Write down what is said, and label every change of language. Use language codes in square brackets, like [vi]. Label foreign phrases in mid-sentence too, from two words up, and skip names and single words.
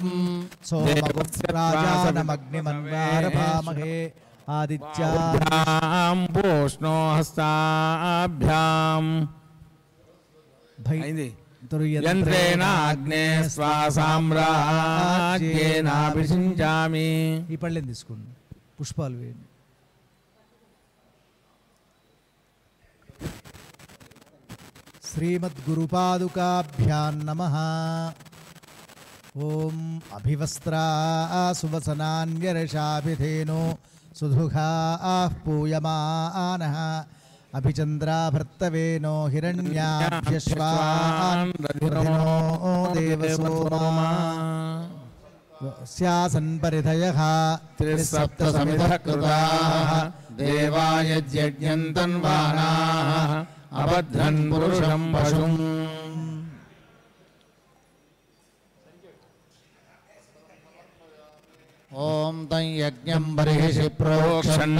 [sa] सोमगुप्राजानमग्निमन्वारभामहे आदित्याभ्यां पूष्णो हस्ताभ्याम् यन्त्रेणाग्ने स्वासाम्राज्येनाभिषिञ्चामि [te] ఈ పళ్ళెం తీసుకోండి పుష్పాలు వేయండి [sa] శ్రీమద్గురుపాదుకాభ్యాం నమః ఓం అభివస్త్రా సువసనాన్యరషాభిధేనో సుధుఘాః పూయమానః అభిచంద్రాభర్తవేనో హిరణ్యాభ్యశ్వాన్ రథినో దేవసోమా స్యాసన్ పరిధయః त्रिसप्तसमिधः कृताः देवायज्ञं तन्वानाः अबध्रन् पुरुषं पशुम् ओम तं यज्ञं बर्हिषि प्रोक्षन्न